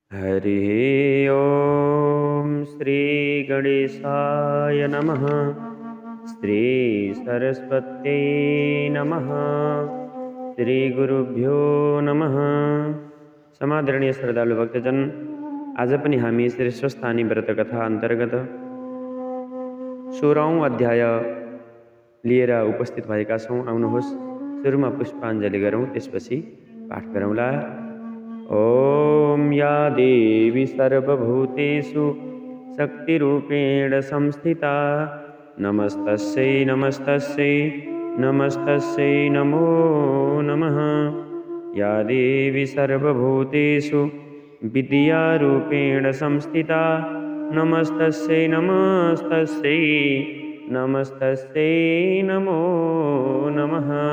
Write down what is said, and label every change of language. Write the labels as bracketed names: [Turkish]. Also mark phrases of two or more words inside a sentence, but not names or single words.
[Sanskrit] हरिः ॐ श्रीगणेशाय नमः। श्रीसरस्वत्यै नमः। श्रीगुरुभ्यो नमः। [Nepali] समादरणीय श्रद्धालु भक्तजन, आज पनि हामी श्रेष्ठस्थानी व्रत कथा अन्तर्गत 16औं अध्याय लिएर उपस्थित भएका छौँ। आउनुहोस् सुरुमा पुष्पाञ्जली गरौँ, त्यसपछि पाठ गरौँला। [Sanskrit] ॐ या देवी सर्वभूतेषु शक्तिरूपेण संस्थिता नमस्तस्यै नमस्तस्यै नमस्तस्यै नमो नमः। या देवी सर्वभूतेषु विद्यारूपेण संस्थिता नमस्तस्यै नमस्तस्यै नमस्तस्यै नमो नमः।